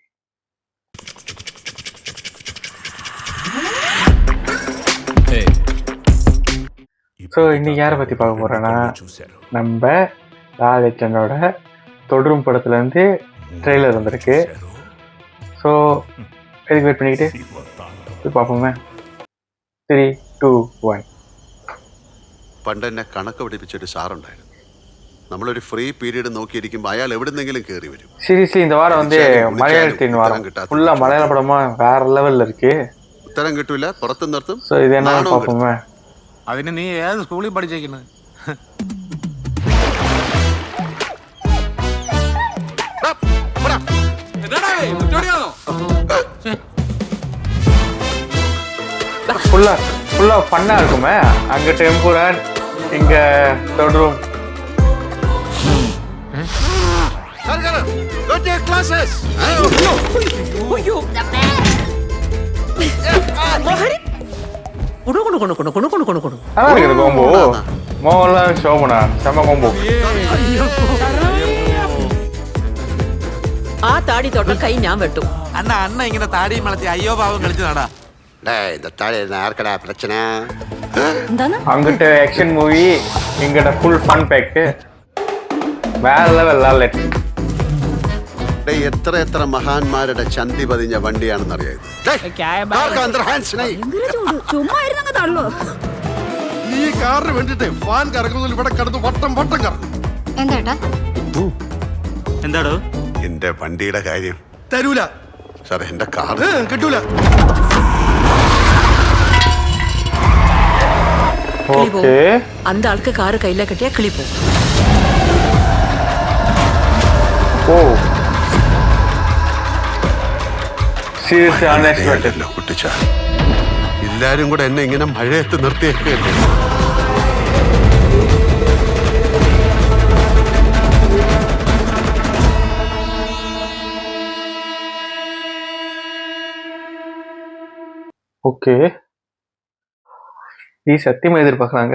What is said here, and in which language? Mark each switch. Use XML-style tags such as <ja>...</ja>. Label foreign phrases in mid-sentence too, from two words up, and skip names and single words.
<ta>ஸோ இன்னைக்கு யாரை பற்றி பார்க்க போகிறேன்னா, நம்ம லாலேட்டனோட தொடரும் படத்துலேருந்து ட்ரெய்லர் வந்திருக்கு. ஸோ எதுக்கு வெயிட் பண்ணிக்கிட்டு போய் பார்ப்போமே. 3, 2, 1.</ta> <ml>പണ്ടെന്നെ കണക്ക് പഠിപ്പിച്ചൊരു സാറുണ്ടായിരുന്നു. നമ്മളൊരു</ml> <en>free period</en> <ml>നോക്കിയിരിക്കുമ്പോൾ അയാൾ എവിടുന്നെങ്കിലും കയറി വരും.</ml> <ta>சீரியஸ்லி இந்த வாரம் வந்து மலையாளத்தின் வாரம், ஃபுல்லாக மலையாள படமாக வேற லெவலில் இருக்கு.</ta> <ml>ഉത്തരം കിട്ടൂല, പുറത്തു നിർത്തും.</ml> <ta>ஸோ இது என்ன பார்ப்போமே.</ta> <ml>അതിന് നീ ഏത് സ്കൂളിൽ പഠിച്ചേക്കുന്നത്?</ml> <en>full fun</en> <ta>இருக்குமே. அங்கே டெம்புரன், இங்கே தொடரும். நல்லா இருக்குது கோம்போ. மோகன்லால் சோபனா செம்ம கோம்போ.</ta> <ml>ആ താടി തൊട്ട കൈ ഞാൻ വെട്ടും. അണ്ണ ഇങ്ങനെ താടിയും വളർത്തി അയ്യോ പാവം കളിച്ചു നടാ.</ml> <ta>அங்கிட்ட</ta> <en>action movie,</en> <ta>இங்கிட்ட</ta> <en>full fun pack,</en> <ta>வேற லெவல் லாலெட்.</ta> <ml>എത്ര എത്ര മഹാന്മാരുടെ ചന്തി പതിഞ്ഞ വണ്ടിയാണെന്നറിയാം. ഈ കാറിന് വേണ്ടിട്ട് ഫാൻ കറങ്ങുന്നതിൽ ഇവിടെ കിടന്ന് വട്ടം വട്ടം കറങ്ങും. എന്താടോ എന്റെ വണ്ടിയുടെ കാര്യം തരൂല സാർ, എന്റെ കാർ കിട്ടൂല.</ml> <ta>ஓகே, அந்த ஆளுக்கு காரு கையில கட்டியா கிளி போகும்.</ta> <en>oh seriously unexpected.</en> <ml>കുട്ടിച്ച എല്ലാരും കൂടെ എന്നെ ഇങ്ങനെ മഴയത്ത് നിർത്തിയേക്കല്ലേ.</ml> <ta>ஓகே, நீ சத்தியமாக எதிர்பார்க்குறாங்க.</ta>